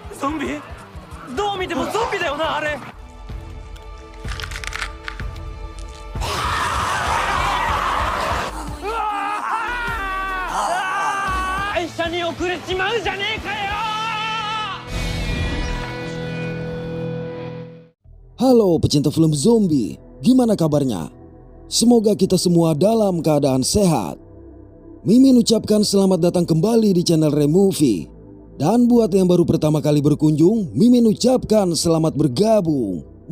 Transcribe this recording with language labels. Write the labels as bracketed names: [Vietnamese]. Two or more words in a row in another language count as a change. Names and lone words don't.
[Japanese] ゾンビ？どう見てもゾンビだよな、あれ。会社に遅れちまうじゃねえかよ。 [Indonesian] Halo pecinta film zombie, gimana kabarnya? Semoga kita semua dalam keadaan sehat. Mimin ucapkan selamat datang kembali di channel Removie. Dan buat yang baru pertama kali berkunjung, Mimin ucapkan selamat bergabung.